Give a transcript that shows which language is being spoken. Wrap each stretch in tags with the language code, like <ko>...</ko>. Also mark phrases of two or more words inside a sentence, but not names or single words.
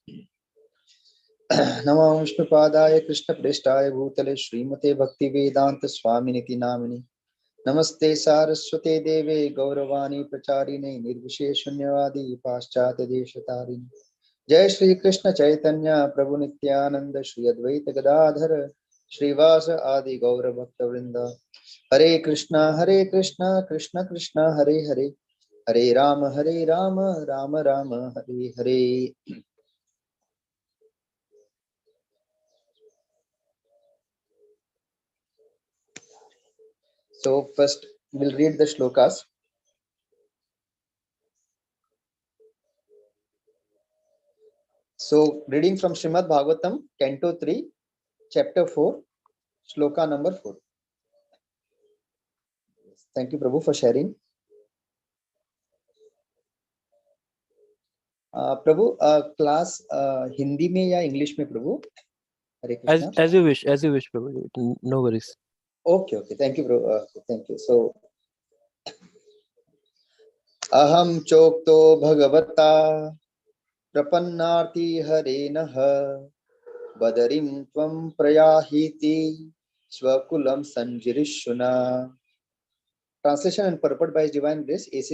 <sa>नमो विष्णुपादाय कृष्णप्रेष्ठाय भूतले श्रीमते भक्तिवेदांत स्वामिनिति नामिनि। नमस्ते सारस्वते देवे गौरवाणी प्रचारिणे निर्विशेष शून्यवादी पाश्चात्य देशतारिणे। जय श्री कृष्ण चैतन्य प्रभु नित्यानंद श्री अद्वैत गदाधर श्रीवास आदि गौर भक्त वृंद। हरे कृष्णा कृष्ण कृष्ण हरे हरे, हरे राम राम राम हरे हरे।</sa> <en>So first we'll read the shlokas. So reading from Śrīmad-Bhāgavatam Canto 3, Chapter 4, Shloka number 4. Thank you Prabhu for sharing.</en> <hi>प्रभु क्लास हिंदी में या इंग्लिश में प्रभु?</hi> <sa>हरे कृष्णा।</sa> <en>As you wish Prabhu. No worries. Okay, thank you Prabhu. Thank you.</en> <sa>So अहम चोक्तो भगवता प्रपन्नार्ति हरेनः बदरिं त्वं प्रयाहीति स्वकुलं संजिरिष्युना।</sa> <en>Translation and purport by His Divine Grace A.C.</en>